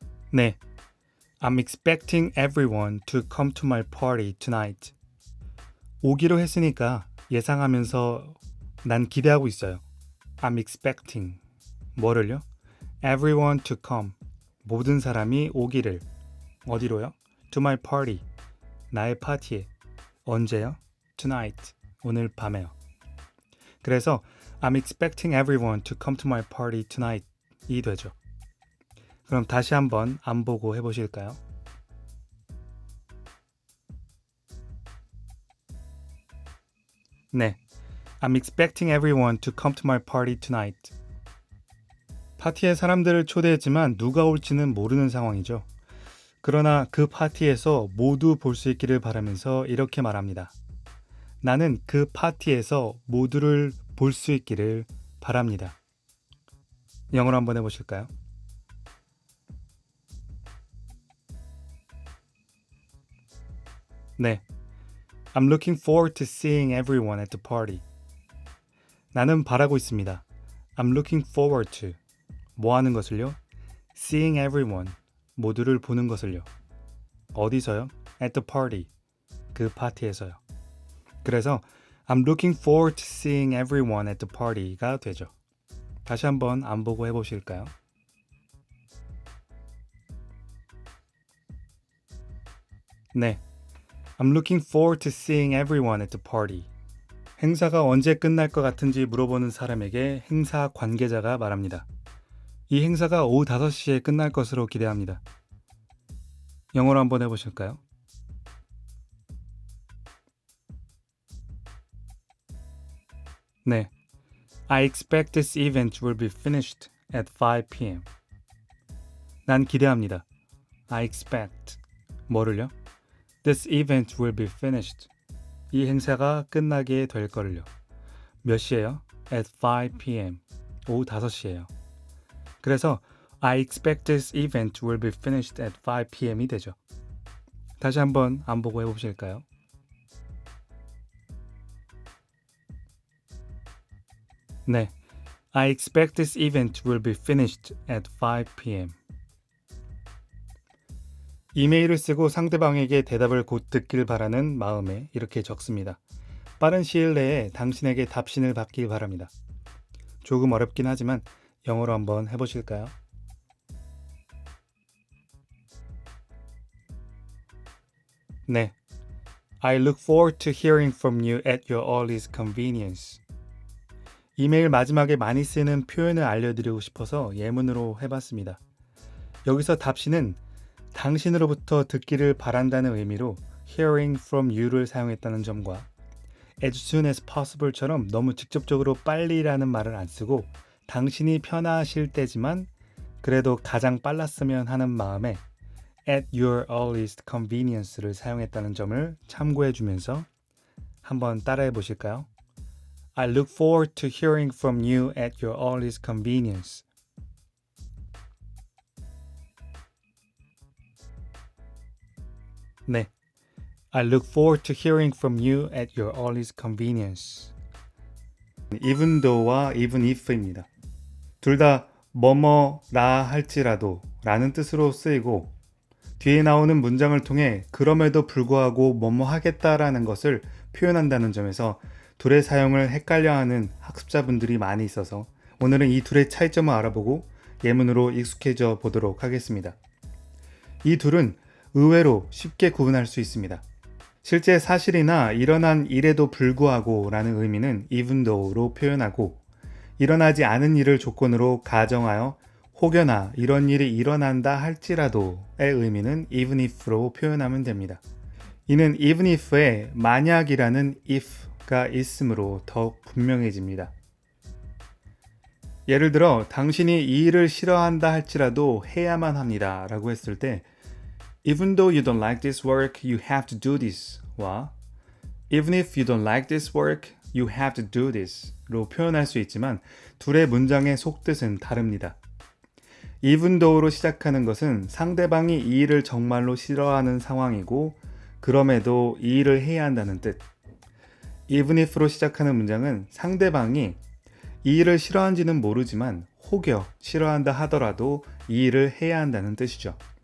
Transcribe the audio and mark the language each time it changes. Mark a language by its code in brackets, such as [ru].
[en] 네, I'm expecting everyone to come to my party tonight. [ko] 오기로 했으니까 예상하면서 난 기대하고 있어요. [en] I'm expecting. [ko] 뭐를요? [en] Everyone to come. [ko] 모든 사람이 오기를. 어디로요? [en] To my party. [ko] 나의 파티에. 언제요? Tonight. 오늘 밤에요. [en] 그래서 I'm expecting everyone to come to my party tonight [ko] 이 되죠. 그럼 다시 한번 안 보고 해보실까요? [en] 네, I'm expecting everyone to come to my party tonight. [ko] 파티에 사람들을 초대했지만 누가 올지는 모르는 상황이죠. 그러나 그 파티에서 모두 볼 수 있기를 바라면서 이렇게 말합니다. 나는 그 파티에서 모두를 볼 수 있기를 바랍니다. 영어로 한번 해보실까요? [en] 네, I'm looking forward to seeing everyone at the party. [ko] 나는 바라고 있습니다. [en] I'm looking forward to [ko] 뭐 하는 것을요? [en] Seeing everyone [ko] 모두를 보는 것을요. 어디서요? [en] At the party [ko] 그 파티에서요. 그래서 [en] I'm looking forward to seeing everyone at the party가 되죠. [ko] 다시 한번 안 보고 해보실까요? [en] 네, I'm looking forward to seeing everyone at the party. [ko] 행사가 언제 끝날 것 같은지 물어보는 사람에게 행사 관계자가 말합니다. 이 행사가 오후 5시에 끝날 것으로 기대합니다. 영어로 한번 해보실까요? [en] 네, I expect this event will be finished at 5 p.m. [ko] 난 기대합니다. [en] I expect [ko] 뭐를요? [en] This event will be finished. [ko] 이 행사가 끝나게 될 거를요. 몇 시에요? [en] At 5 p.m. [ko] 오후 5시에요. [en] 그래서 I expect this event will be finished at 5 p.m.이 되죠. [ko] 다시 한번 안 보고 해보실까요? [en] 네, I expect this event will be finished at 5 p.m. [ko] 이메일을 쓰고 상대방에게 대답을 곧 듣길 바라는 마음에 이렇게 적습니다. 빠른 시일 내에 당신에게 답신을 받길 바랍니다. 조금 어렵긴 하지만 영어로 한번 해보실까요? [en] 네, I look forward to hearing from you at your earliest convenience. [ko] 이메일 마지막에 많이 쓰는 표현을 알려드리고 싶어서 예문으로 해봤습니다. 여기서 답신은 당신으로부터 듣기를 바란다는 의미로 [en] hearing from you [ko] 를 사용했다는 점과 [en] as soon as possible [ko] 처럼 너무 직접적으로 빨리라는 말을 안 쓰고 당신이 편하실 때지만 그래도 가장 빨랐으면 하는 마음에 [en] at your earliest convenience [ko] 를 사용했다는 점을 참고해 주면서 한번 따라해 보실까요? [en] I look forward to hearing from you at your earliest convenience. 네, I look forward to hearing from you at your earliest convenience. even though와 even if입니다. [ko] 둘 다 뭐뭐라 할지라도 라는 뜻으로 쓰이고 뒤에 나오는 문장을 통해 그럼에도 불구하고 뭐뭐 하겠다라는 것을 표현한다는 점에서 둘의 사용을 헷갈려하는 학습자분들이 많이 있어서 오늘은 이 둘의 차이점을 알아보고 예문으로 익숙해져 보도록 하겠습니다. 이 둘은 의외로 쉽게 구분할 수 있습니다. 실제 사실이나 일어난 일에도 불구하고 라는 의미는 even though로 표현하고 일어나지 않은 일을 조건으로 가정하여 혹여나 이런 일이 일어난다 할지라도의 의미는 even if로 표현하면 됩니다. 이는 even if에 만약이라는 if가 있으므로 더욱 분명해집니다. 예를 들어 당신이 이 일을 싫어한다 할지라도 해야만 합니다 라고 했을 때 [en] Even though you don't like this work, you have to do this 와 Even if you don't like this work, you have to do this [ko] 로 표현할 수 있지만 둘의 문장의 속뜻은 다릅니다. Even though로 시작하는 것은 상대방이 이 일을 정말로 싫어하는 상황이고 그럼에도 이 일을 해야 한다는 뜻. Even if로 시작하는 문장은 상대방이 이 일을 싫어하는지는 모르지만 혹여 싫어한다 하더라도 이 일을 해야 한다는 뜻이죠.